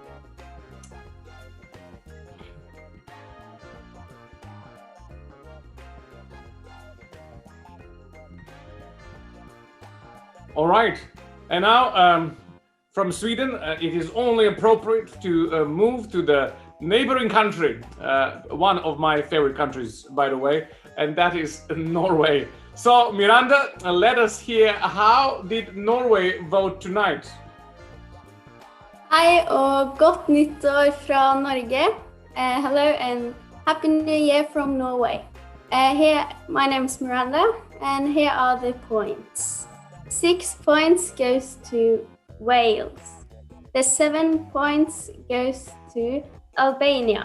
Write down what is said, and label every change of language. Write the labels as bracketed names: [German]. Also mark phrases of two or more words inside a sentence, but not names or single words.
[English] All right, and now from Sweden, it is only appropriate to move to the neighboring country, one of my favorite countries, by the way, and that is Norway. So, Miranda, let us hear, how did Norway vote tonight? [Norwegian] Hei og godt nyttår fra Norge. [English] Hello and Happy New Year from Norway. My name is Miranda, and here are the points. 6 points goes to Wales, The 7 points goes to Albania.